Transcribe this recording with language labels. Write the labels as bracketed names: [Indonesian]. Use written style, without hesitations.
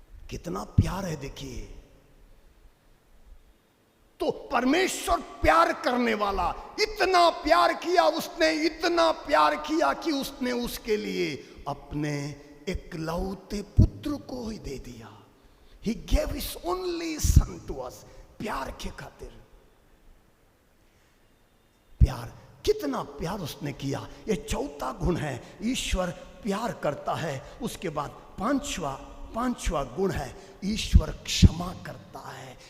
[Hindi] कितना प्यार है देखिए। तो परमेश्वर प्यार करने वाला, इतना प्यार किया उसने, इतना प्यार किया कि उसने उसके लिए अपने इकलौते पुत्र को ही दे दिया। [English] He gave his only son to us। [Hindi] प्यार के खातिर, प्यार, कितना प्यार उसने किया। ये चौथा गुण है, ईश्वर प्यार करता है। उसके बाद पांचवा गुण है, ईश्वर क्षमा करता है।